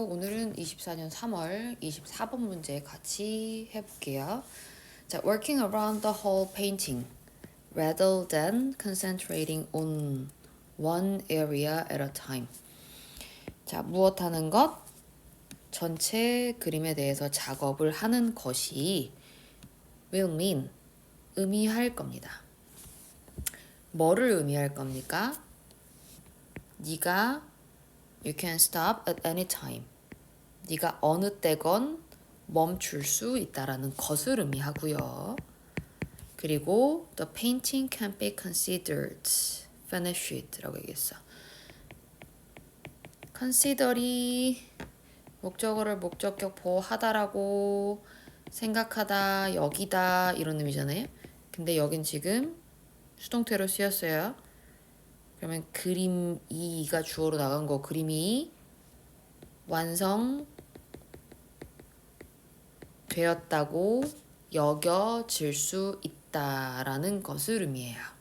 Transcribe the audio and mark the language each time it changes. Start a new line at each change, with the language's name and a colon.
Korean: 오늘은 24년 3월 24번 문제 같이 해볼게요. 자,
English: working around the whole painting rather than concentrating on one area at a time.
Korean: 자, 무엇 하는 것? 전체 그림에 대해서 작업을 하는 것이
English: will mean,
Korean: 의미할 겁니다. 뭐를 의미할 겁니까? 네가
English: You can stop at any time.
Korean: 네가 어느 때건 멈출 수 있다라는 것을 의미하고요. 그리고
English: the painting can be considered finished라고 얘기했어.
Korean: consider이 목적어를 목적격 보하다라고 생각하다, 여기다 이런 의미잖아요. 근데 여긴 지금 수동태로 쓰였어요. 그러면 그림 2가 주어로 나간 거 그림이 완성되었다고 여겨질 수 있다라는 것을 의미해요.